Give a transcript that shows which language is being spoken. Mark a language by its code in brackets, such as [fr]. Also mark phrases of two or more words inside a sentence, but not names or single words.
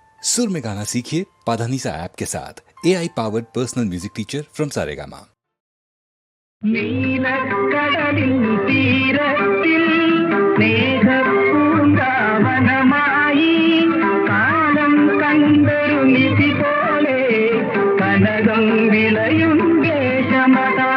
[hi] सुर में गाना सीखिए पाधानीसा ऐप के साथ। [en] AI powered personal music teacher from Saregama. [ml] നീലക്കടലിൻ തീരത്തിൽ സ്നേഹപൂങ്കാവനമായി കാലം കണ്ടൊരു നിധി പോലെ കനകം വിളയും ദേശമതാ.